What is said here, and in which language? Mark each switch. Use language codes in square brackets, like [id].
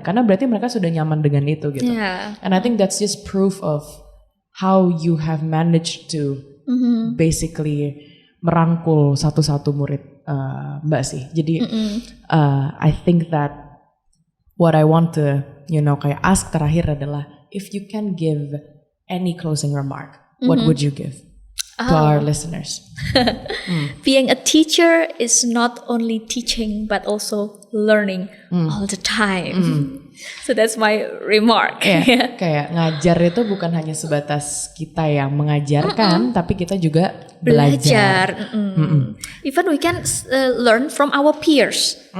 [id] Karena berarti mereka sudah nyaman dengan itu gitu. [en] And I think that's just proof of how you have managed to basically [id] merangkul satu-satu murid Mbak sih. Jadi [en] I think that what I want to kayak ask [id] terakhir adalah [en] if you can give any closing remark, what would you give to our listeners? Being a teacher is not only teaching but also learning all the time. So that's my remark. [id] Kayak ngajar itu bukan hanya sebatas kita yang mengajarkan, tapi kita juga belajar. [en] Even we can learn from our peers.